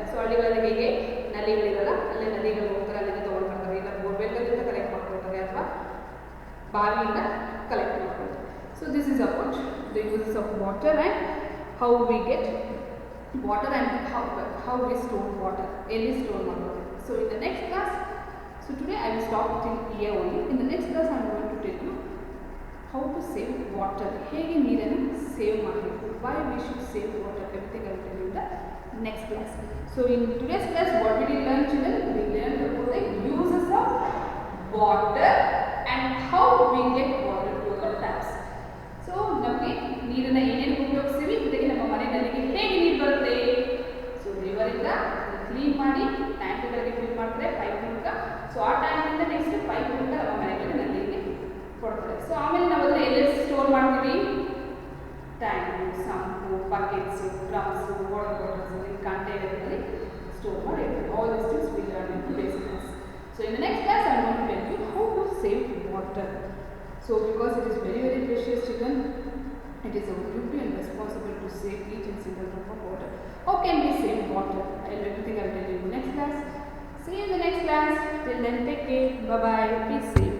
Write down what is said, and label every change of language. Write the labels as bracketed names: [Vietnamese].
[Kannada] So ಹಳ್ಳಿಗಳಲ್ಲಿ ಹೇಗೆ ನದಿಗಳಿರಲ್ಲ, ಅಲ್ಲೇ ನದಿಗಳು ಹೋಗ್ತಾರೆ, ಅಲ್ಲಿಂದ ತೊಗೊಂಡು ಬರ್ತಾರೆ. ಇಲ್ಲ ಬೋರ್ವೆಲ್ಗಳಿಂದ ಕಲೆಕ್ಟ್ ಮಾಡ್ಕೊಳ್ತಾರೆ ಅಥವಾ ಬಾವಿಯಿಂದ ಕಲೆಕ್ಟ್ ಮಾಡ್ಕೊಳ್ತಾರೆ. [English] So this is about the uses of water and how we get water and how we store water, early store water. So in the next class, so today I will stop till here only. In the next class I am going to tell you how to save water, [Kannada] hege neeranu save ಮಾಡಬೇಕು, [English] why we should save water, everything I will tell you in the next class. So in today's class what we did learn children, we learned about the uses of water and how we get water to our taps. [Kannada] So ನಮಗೆ ನೀರನ್ನು ಏನೇನು ಉಪಯೋಗಿಸ್ತೀವಿ, ಜೊತೆಗೆ ನಮ್ಮ ಮನೆಯಲ್ಲಿ ಹೇಗೆ ನೀರು ಬರುತ್ತೆ. ಸೊ ರಿವರಿಂದ ಕ್ಲೀನ್ ಮಾಡಿ ಟ್ಯಾಂಕ್ಗಳಿಗೆ ಫಿಲ್ ಮಾಡ್ತಾರೆ ಪೈಪ್ ಮೂಲಕ. ಸೊ ಆ ಟ್ಯಾಂಕಿಂದ ನೆಕ್ಸ್ಟ್ ಪೈಪ್ ಮೂಲಕ ನಮ್ಮ ಮನೆಗಳಿಗೆ ನಲ್ಲಿಗೆ ಕೊಡ್ತಾರೆ. ಸೊ ಆಮೇಲೆ ನಾವು ಅದನ್ನು ಎಲ್ಲೆಲ್ಲಿ ಸ್ಟೋರ್ ಮಾಡ್ತೀವಿ, ಟ್ಯಾಂಕು, ಸಂಪು, ಬಕೆಟ್ಸು, ಡ್ರಮ್ಸು, ವಾಟರ್ ಬಾಟಲ್ಸಲ್ಲಿ, ಕಂಟೈನರ್ಗಳಲ್ಲಿ ಸ್ಟೋರ್ ಮಾಡಿ ಇರ್ತೀವಿ. [English] All this things we learn in today's class. So in the next class I am going to tell you how to save water. So because it is very precious children, it is our duty and responsibility to save each and single drop of water. How can we save water? Everything I will tell you in the next class. See you in the next class. Till then take care. Bye bye. Be safe.